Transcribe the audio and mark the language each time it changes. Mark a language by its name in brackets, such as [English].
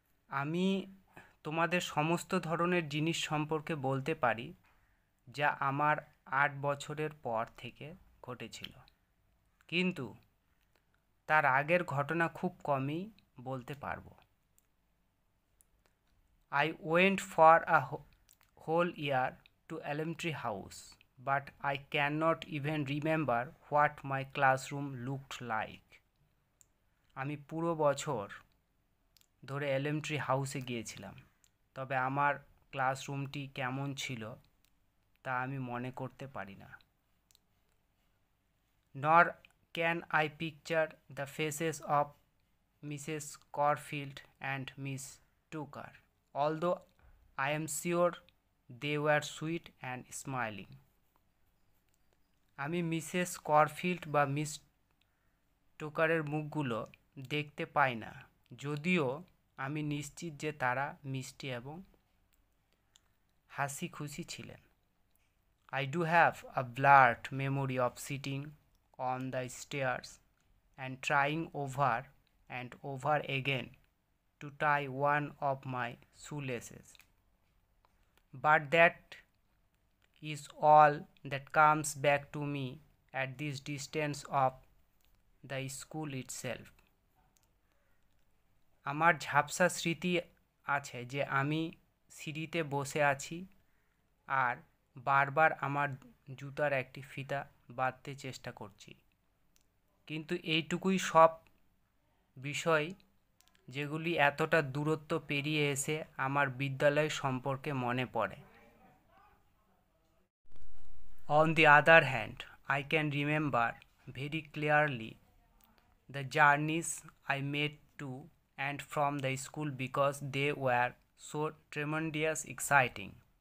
[Bangla] আমি তোমাদের সমস্ত ধরনের জিনিস সম্পর্কে বলতে পারি যা আমার 8 বছরের পর থেকে ঘটেছিল, কিন্তু তার আগের ঘটনা খুব কমই বলতে পারবো। [English] I went for a whole year to elementary house, but I cannot even remember what my classroom looked like. [Bangla] আমি পুরো বছর ধরে এলিমেন্টারি হাউসে গিয়েছিলাম, তবে আমার ক্লাসরুমটি কেমন ছিল তা আমি মনে করতে পারি না। [English] Nor can I picture the faces of Mrs. Corfield and Miss Tucker, although I am sure they were sweet and smiling. [Bangla] আমি মিসেস করফিল্ড বা মিস টোকারের মুখগুলো দেখতে পাই না, যদিও আমি নিশ্চিত যে তারা মিষ্টি এবং হাসি খুশি ছিলেন। [English] I do have a blurred memory of sitting on the stairs and trying over and over again to tie one of my shoelaces. But that is all that comes back to me at this distance of the school itself. [Bangla] আমার ঝাপসা স্মৃতি আছে যে আমি সিঁড়িতে বসে আছি আর বারবার আমার জুতার একটি ফিতা বাঁধতে চেষ্টা করছি, কিন্তু এইটুকুই সব বিষয় যেগুলি এতটা দূরত্ব পেরিয়ে এসে আমার বিদ্যালয় সম্পর্কে মনে পড়ে। [English] On the other hand, I can remember very clearly the journeys I made to and from the school because they were so tremendous exciting.